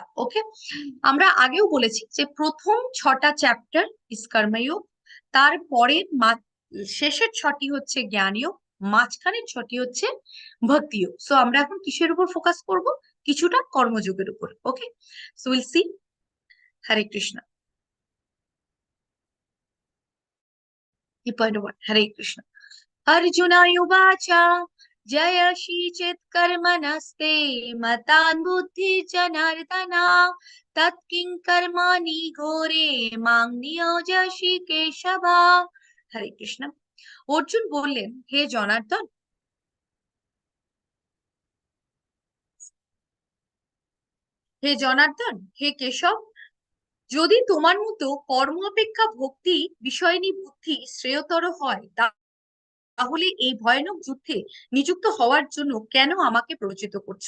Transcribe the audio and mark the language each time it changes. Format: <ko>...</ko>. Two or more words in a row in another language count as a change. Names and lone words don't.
<bn>ওকে, আমরা আগেও বলেছি যে প্রথম 6টা চ্যাপ্টার ইস কর্মযোগ, তারপরে শেষের 6টি হচ্ছে জ্ঞানযোগ, মাঝখানের 6টি হচ্ছে ভক্তিযোগ। সো আমরা এখন কিসের উপর ফোকাস করব? কিছুটা কর্মযোগের উপর।</bn> <en>Okay, so will see. হরে কৃষ্ণ।</en> <bn>পয়েন্ট 1, হরে কৃষ্ণ।</bn> <sa>अर्जुन उवाच जयसि चेत् कर्मणस्ते मतान् बुद्धि जनार्दना तत्किं कर्माणि घोरे मां नियोजयसि केशव।</sa> <bn>হরে কৃষ্ণ। অর্জুন বললেন, হে জনার্দন, হে জনার্দন, হে কেশব, যদি তোমার মতো কর্ম অপেক্ষা ভক্তি বিষয়নী বুদ্ধি শ্রেয়তর হয়, তাহলে এই ভয়ানক যুদ্ধে নিযুক্ত হওয়ার জন্য কেন আমাকে প্ররোচিত করছো?</bn>